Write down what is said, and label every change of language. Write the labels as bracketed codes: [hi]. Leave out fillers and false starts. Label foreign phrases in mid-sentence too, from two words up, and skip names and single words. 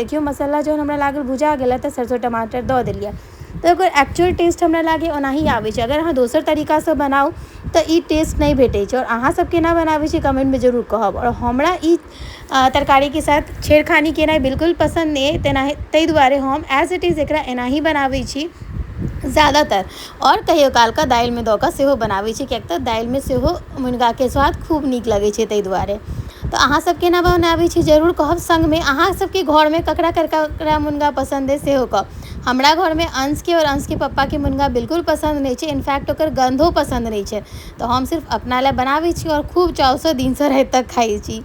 [mai] देखियौ मसाला जहन हमरा लागल भुजा गेलै तऽ सरसों टमाटर दऽ देलियै तऽ ओकर [en] actual taste [mai] हमरा लागै ओनाही आबै छै। अगर अहाँ दोसर तरीकासँ बनाउ तऽ ई टेस्ट नहीं भेटै छै और अहाँ सब केना बनाबै छी कमेंटमे जरूर कहब। और हमरा ई तरकारीके साथ छेड़खानी केनाइ बिल्कुल पसन्द नहि अइ, ताहि दुआरे हम [en] as it is [mai] एकरा एनाही बनाबै छी ज़्यादातर, और कहियो कालके दालिमे दऽ कऽ सेहो बनाबै छी, किएक तऽ दालिमे सेहो मुनगाके स्वाद खूब नीक लगै छै ताहि दुआरे। तऽ अहाँ सब केना बनाबै छी जरूर कहब। संगमे अहाँ सबके घरमे ककरा ककरा मुनगा पसन्द अइ सेहो कहब। हमरा घरमे अंशके और अंशके पप्पाके मुनगा बिल्कुल पसन्द नहीं छै, इनफैक्ट ओकर गंधो पसन्द नहीं छै, तऽ हम सिर्फ अपना लए बनाबै छी और खूब चावसँ दिनसँ राति तक खाइ छी।